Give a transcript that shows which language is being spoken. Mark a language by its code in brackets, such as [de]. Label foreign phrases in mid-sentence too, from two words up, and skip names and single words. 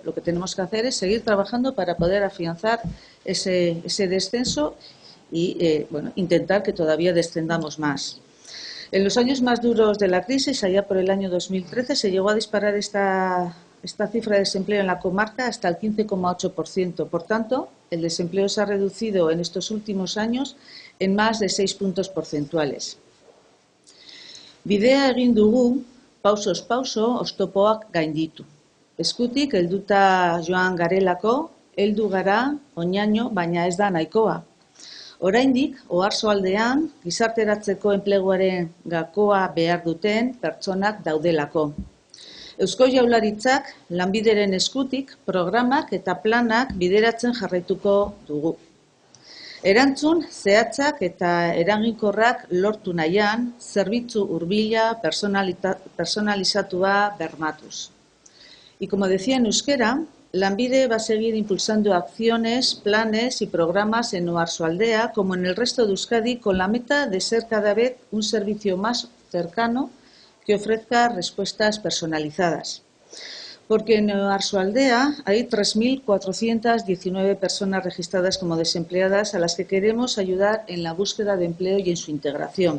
[es] Lo que tenemos que hacer es seguir trabajando para poder afianzar ese descenso y intentar que todavía descendamos más. En los años más duros de la crisis, allá por el año 2013, se llegó a disparar esta cifra de desempleo en la comarca hasta el 15,8%. Por tanto, el desempleo se ha reducido en estos últimos años en más de 6 puntos porcentuales. [eu] Bidea egin dugu, pausoz pauso, oztopoak gainditu. Eskutik helduta joan garelako, heldu gara, oinaino, baina ez da nahikoa. Oraindik, Oarsoaldean, gizarteratzeko enpleguaren gakoa behar duten pertsonak daudelako. Eusko Jaurlaritzak Lanbideren eskutik programak eta planak bideratzen jarraituko dugu. Erantzun zehatzak eta eraginkorrak lortu nahian, zerbitzu hurbila personalizatua bermatuz. [es] Y como decía en euskera, Lanbide va a seguir impulsando acciones, planes y programas en Oarsoaldea, como en el resto de Euskadi, con la meta de ser cada vez un servicio más cercano que ofrezca respuestas personalizadas. Porque en Oarsoaldea hay 3.419 personas registradas como desempleadas a las que queremos ayudar en la búsqueda de empleo y en su integración.